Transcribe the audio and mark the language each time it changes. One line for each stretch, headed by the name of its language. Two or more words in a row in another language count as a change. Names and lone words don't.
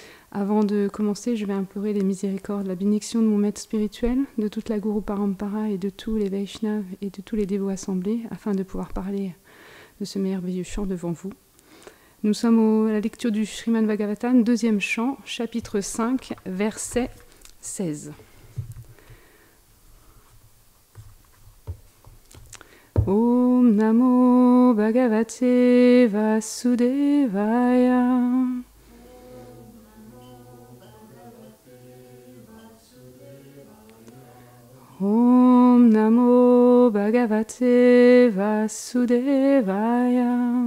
French: Avant de commencer, je vais implorer les miséricordes, la bénédiction de mon maître spirituel, de toute la Guru Parampara et de tous les Vaishnavas et de tous les dévots assemblés, afin de pouvoir parler de ce merveilleux chant devant vous. Nous sommes à la lecture du Srimad Bhagavatam, deuxième chant, chapitre 5, verset 16.
Sanskrit: Om Namo Bhagavate Vasudevaya. Om Namo Bhagavate Vasudevaya.